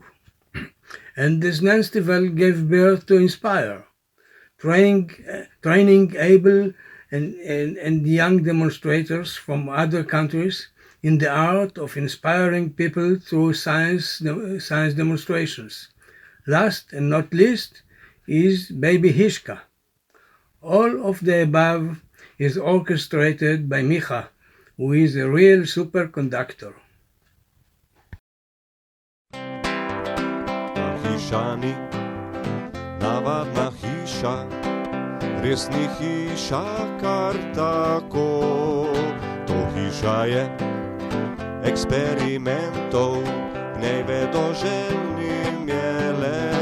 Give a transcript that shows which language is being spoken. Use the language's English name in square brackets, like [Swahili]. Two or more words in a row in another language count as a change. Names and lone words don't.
[English] And the Znanstival gave birth to Inspire, training able and young demonstrators from other countries in the art of inspiring people through science demonstrations. Last and not least is Baby Hishka. All of the above is orchestrated by Micha, who is a real superconductor. [Slovenian] Hišani, navadna hiša, res ni hiša kar tako. To hiša je eksperimentov, v njej vedoželjnim je lepo.